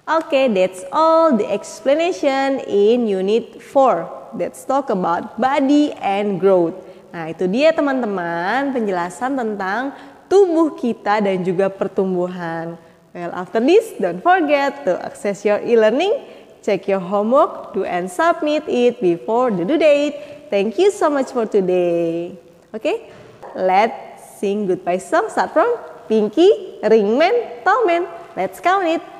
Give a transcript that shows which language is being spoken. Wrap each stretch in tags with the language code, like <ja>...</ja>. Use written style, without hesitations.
<en>Okay, that's all the explanation in Unit 4. Let's talk about body and growth.</en> <id>Nah, itu dia teman-teman penjelasan tentang tubuh kita dan juga pertumbuhan.</id> <en>Well, after this, don't forget to access your e-learning, check your homework, do and submit it before the due date. Thank you so much for today. Okay, let's sing goodbye song. Start from Pinky, Ringman, Tallman. Let's count it.</en>